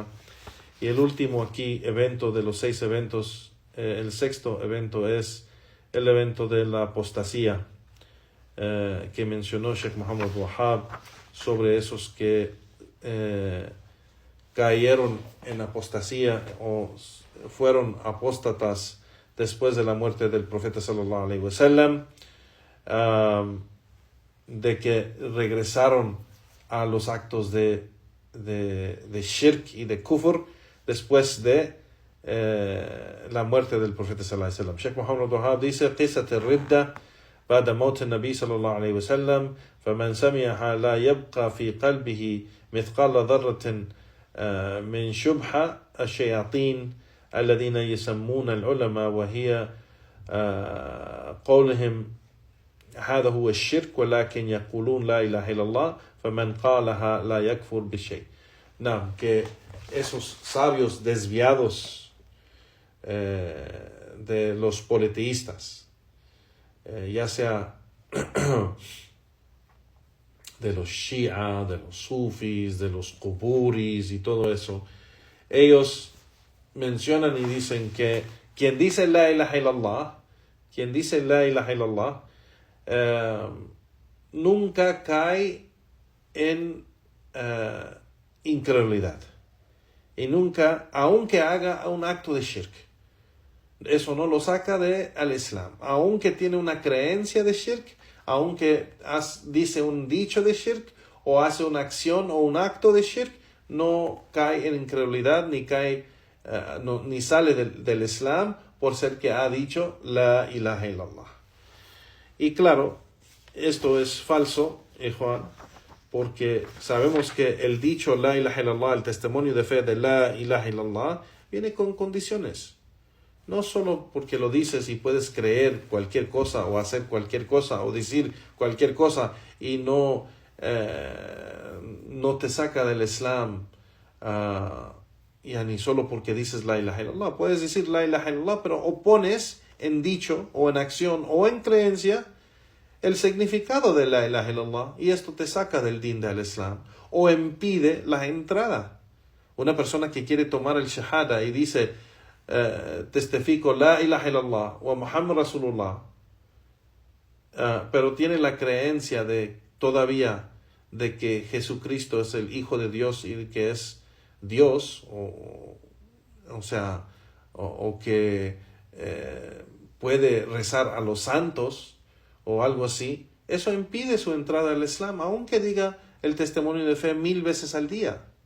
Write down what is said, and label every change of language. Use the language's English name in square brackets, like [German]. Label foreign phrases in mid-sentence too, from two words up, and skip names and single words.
[Spanish] Y el último aquí evento de los 6 eventos, el sexto evento es el evento de la apostasía, que mencionó Sheikh Muhammad Wahhab sobre esos que cayeron en apostasía o fueron apóstatas después de la muerte del profeta [Arabic] صلى الله عليه وسلم, [Spanish] de que regresaron a los actos de shirk y de kufr después de la muerte del profeta [Arabic] صلى الله عليه وسلم. [Spanish] Sheikh Muhammad Wahhab dice: [Arabic] قصة الردة بعد موت النبي صلى الله عليه وسلم فمن سمعها لا يبقى في قلبه مثقال ذرة من شبهة الشياطين الذين يسمون العلماء وهي قولهم هذا هو الشرك ولكن يقولون لا إله إلا الله فمن قالها لا يكفر بشيء. [Spanish] No, que esos sabios desviados de los politeístas, ya sea de los Shia, de los Sufis, de los Quburis y todo eso, ellos mencionan y dicen que quien dice [Arabic] لا إله إلا الله, [Spanish] nunca cae en incredulidad y nunca, aunque haga un acto de shirk, eso no lo saca al Islam. Aunque tiene una creencia de shirk, aunque dice un dicho de shirk, o hace una acción o un acto de shirk, no cae en incredulidad, ni sale del Islam por ser que ha dicho [Arabic] لا إله إلا الله. [Spanish] Y claro, esto es falso, Juan, porque sabemos que el dicho [Arabic] لا إله إلا الله, [Spanish] el testimonio de fe de [Arabic] لا إله إلا الله, [Spanish] viene con condiciones. No solo porque lo dices y puedes creer cualquier cosa o hacer cualquier cosa o decir cualquier cosa y no te saca del Islam, ni solo porque dices [Arabic] لا إله إلا الله. [Spanish] Puedes decir [Arabic] لا إله إلا الله, [Spanish] pero opones en dicho o en acción o en creencia el significado de [Arabic] لا إله إلا الله, [Spanish] y esto te saca del din del Islam o impide la entrada. Una persona que quiere tomar el shahada y dice testifico [Arabic] لا إله إلا الله ومحمد رسول الله, [Spanish] pero tiene la creencia todavía de que Jesucristo es el Hijo de Dios y que es Dios, o que puede rezar a los santos o algo así, eso impide su entrada al Islam, aunque diga el testimonio de fe 1000 veces al día.